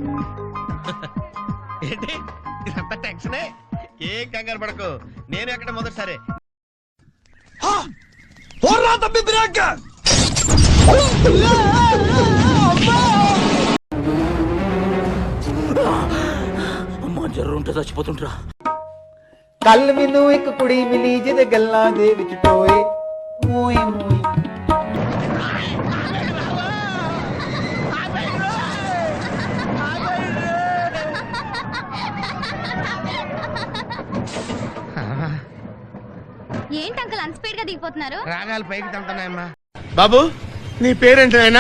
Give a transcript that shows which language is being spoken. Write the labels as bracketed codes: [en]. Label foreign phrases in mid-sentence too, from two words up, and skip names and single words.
[te] ఏంటి ఇదంతా టెన్షనే? ఏం కంగారు పడకు, నేను ఎక్కడ మొదటిసారి. అమ్మా జ్వరం ఉంటే చచ్చిపోతుంటరా. [pa] ਕੱਲ੍ਹ ਮੈਨੂੰ ਇੱਕ ਕੁੜੀ ਮਿਲੀ ਜਿਹਦੇ ਗੱਲ੍ਹਾਂ ਦੇ ਵਿੱਚ ਟੋਏ ਮੋਏ ਮੋਏ। [te] ఏంటి అంకుల్ అంత స్పీడ్ గా దిగిపోతున్నారు? రాగాలు పైకి తంటున్నాయమ్మా. బాబు నీ పేరేంటి నాయనా?